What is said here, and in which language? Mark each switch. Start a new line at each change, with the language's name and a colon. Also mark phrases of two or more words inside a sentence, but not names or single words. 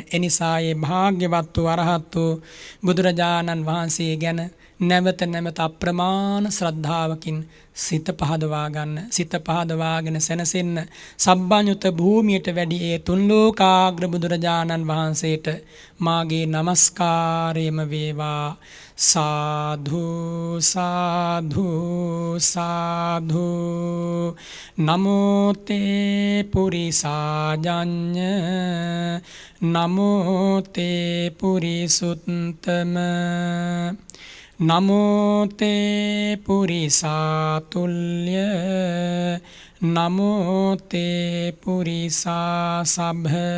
Sinhala: එනිසා ඒ භාග්‍යවත් වූ අරහත් වූ බුදුරජාණන් වහන්සේ ගැන නැවත නැවත අප්‍රමාණ ශ්‍රද්ධාවකින් සිත පහදවා ගන්න. සිත පහදවාගෙන සැනසෙන්න සබ්බඤුත භූමියට වැඩි ඒ තුන් ලෝකාග්‍ර බුදුරජාණන් වහන්සේට මාගේ නමස්කාරයම වේවා. සාධු සාධු සාධු.
Pali: නමෝ තේ පුරිසාජඤ්ඤ නමෝ තේ පුරිසුත්තම නමෝ තේ පුරිසාතුල්‍ය නමෝ තේ පුරිසා සභ